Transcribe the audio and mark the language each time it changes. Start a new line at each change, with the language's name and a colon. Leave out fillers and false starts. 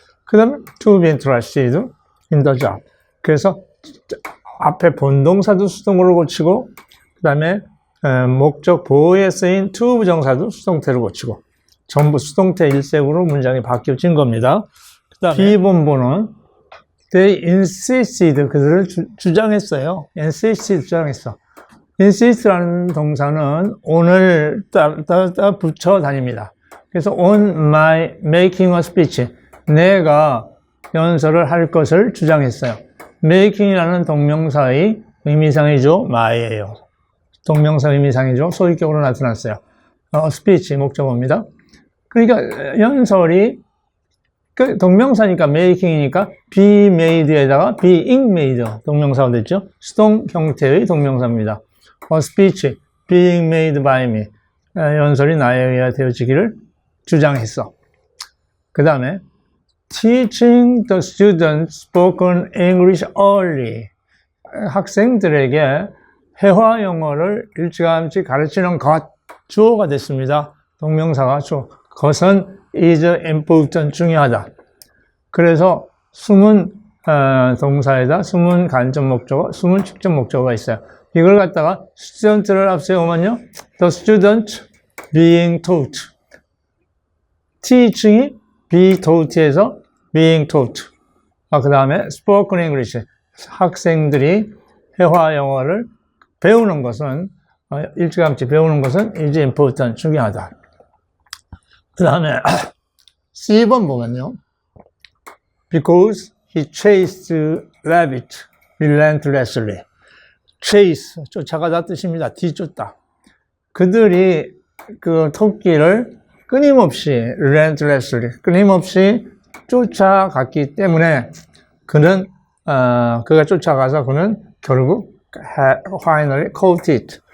Korean: 그 다음에
English: to be interested in the job.
Korean: 그래서 앞에 본동사도 수동으로 고치고 그 다음에 목적 보호에 쓰인 to 부정사도 수동태로 고치고 전부 수동태 일색으로 문장이 바뀌어진 겁니다. 그 다음에 B본부는
English: they insisted
Korean: 그들을 주장했어요. insisted 주장했어. insist라는 동사는 on을 따 붙여 다닙니다. 그래서
English: on my making a speech
Korean: 내가 연설을 할 것을 주장했어요. making이라는 동명사의 의미상이죠. my예요. 동명사 의미상이죠. 소유격으로 나타났어요. speech 목적어입니다. 그러니까 연설이 그 동명사니까 making이니까 be made에다가 being made 동명사가 됐죠. 수동 형태의 동명사입니다.
English: A speech being made by me
Korean: 연설이 나에 의해 되어지기를 주장했어. 그 다음에
English: teaching the students spoken English early
Korean: 학생들에게 회화 영어를 일찌감치 가르치는 것 주어가 됐습니다. 동명사가 주어. 그것은 is important 중요하다. 그래서 숨은 동사에다 숨은 간접 목적어, 숨은 직접 목적어가 있어요. 이걸 갖다가 student를 앞세우면요,
English: the student being taught.
Korean: teaching이 be taught에서 being taught. 그 다음에 spoken English. 학생들이 회화 영어를 배우는 것은 일찌감치 배우는 것은 is important 중요하다. 그 다음에 C번 보면요.
English: Because he chased rabbit relentlessly.
Korean: chase, 쫓아가다 뜻입니다. 뒤쫓다. 그들이 그 토끼를 끊임없이 relentlessly, 끊임없이 쫓아갔기 때문에 그는 그가 쫓아가서 그는 결국
English: finally caught it.